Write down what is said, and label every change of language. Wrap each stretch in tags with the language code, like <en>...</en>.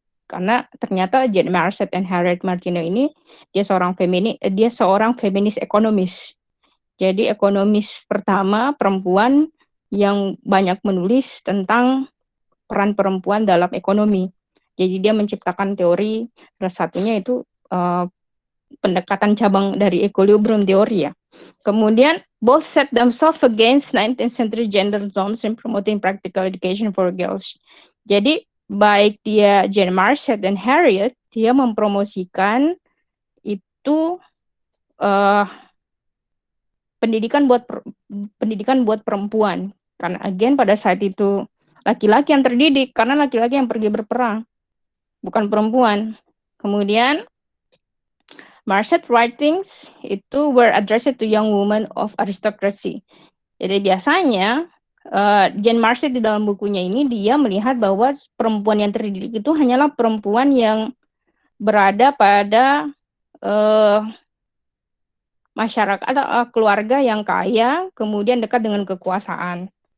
<id>Karena ternyata Jane Marcet dan Harriet Martineau ini dia seorang feminis ekonomis. Jadi ekonomis pertama perempuan yang banyak menulis tentang peran perempuan dalam ekonomi. Jadi dia menciptakan teori, salah satunya itu pendekatan cabang dari equilibrium teori ya. Kemudian</id> <en>both set themselves against 19th century gender norms in promoting practical education for girls.</en> <id>Jadi baik dia Jane Marcet dan Harriet, dia mempromosikan itu pendidikan buat perempuan. Karena</id> <en>again</en> <id>pada saat itu laki-laki yang terdidik, karena laki-laki yang pergi berperang, bukan perempuan. Kemudian</id> <en>Marcet writings</en> <id>itu</id> <en>were addressed to young women of aristocracy.</en> <id>Jadi biasanya Jane Marcet di dalam bukunya ini dia melihat bahwa perempuan yang terdidik itu hanyalah perempuan yang berada pada masyarakat atau keluarga yang kaya, kemudian dekat dengan kekuasaan.</id>